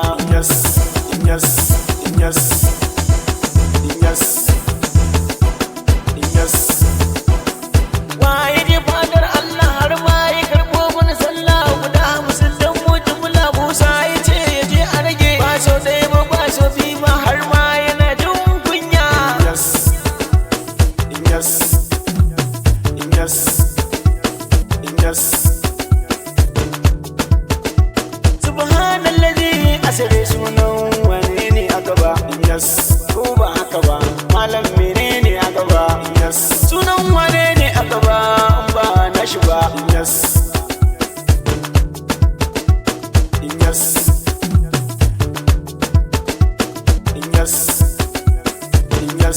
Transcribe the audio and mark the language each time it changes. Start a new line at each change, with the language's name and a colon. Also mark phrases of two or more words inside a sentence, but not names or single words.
English: Yes, yes, yes, yes, yes.
Hausa: Waye ne fadar Allah har ma ya karɓo mana sallah guda 50 dan mutum Musa ya ce ya je a rage ba so ɗaya ba ba so biyu ba har ma yana jin kunya.
English: Yes, yes, yes, yes.
Hausa: Subhanallazi asare sunan wane ne a gaba. Yes, ko ba haka ba malam menene a gaba. Yes, sunan wane ne a gaba in ba na shi ba.
English: Yes, yes, yes, yes.